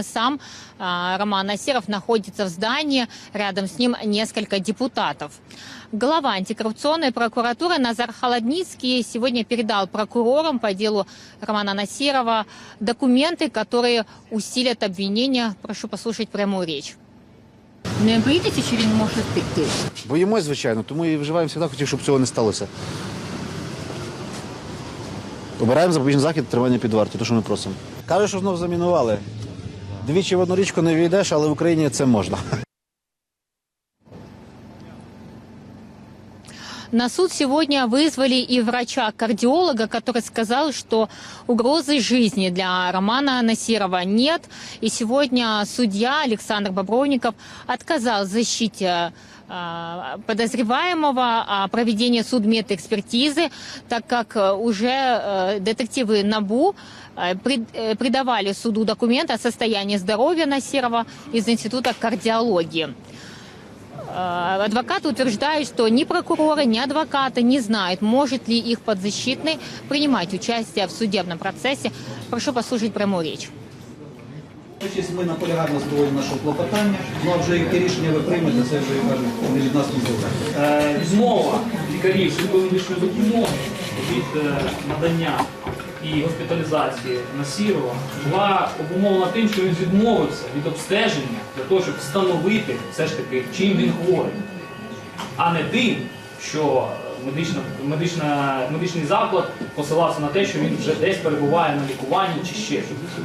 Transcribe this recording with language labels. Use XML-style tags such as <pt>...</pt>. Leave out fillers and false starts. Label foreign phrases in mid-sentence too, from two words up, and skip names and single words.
<ru>Сам Роман Насиров находится в здании, рядом с ним несколько депутатов. Глава антикоррупционной прокуратуры Назар Холодницкий сегодня передал прокурорам по делу Романа Насирова документы, которые усилят обвинения. Прошу послушать прямую речь.</ru> <uk>Не боїтеся, що він може втекти? Боїмось, звичайно, тому і вживаємо завжди, хотів, щоб цього не сталося. Обираємо запобіжний захід тримання під вартою, те, що ми просимо. Кажуть, що знов замінували. Двічі в одну річку не війдеш, але в Україні це можна.</uk> <ru>На суд сегодня вызвали и врача-кардиолога, который сказал, что угрозы жизни для Романа Насирова нет. И сегодня судья Александр Бобровников отказал в защите подозреваемого о проведении судмедэкспертизы, так как уже детективы НАБУ придавали суду документы о состоянии здоровья Насирова из Института кардиологии. Адвокаты утверждают, что ни прокуроры, ни адвокаты не знают, может ли их подзащитный принимать участие в судебном процессе. Прошу послушать прямую речь.</ru> <uk>Ми наполягаємо на задоволенні нашого клопотання, ну а вже яке рішення ви приймете, це вже, я кажу, не від нас не залежить. Відмова лікарів швидкої медичної допомоги від надання і госпіталізації Насирова була обумовлена тим, що він відмовився від обстеження для того, щоб встановити все ж таки, чим він хворий, а не тим, що медичний заклад посилався на те, що він вже десь перебуває на лікуванні чи ще щось.</uk>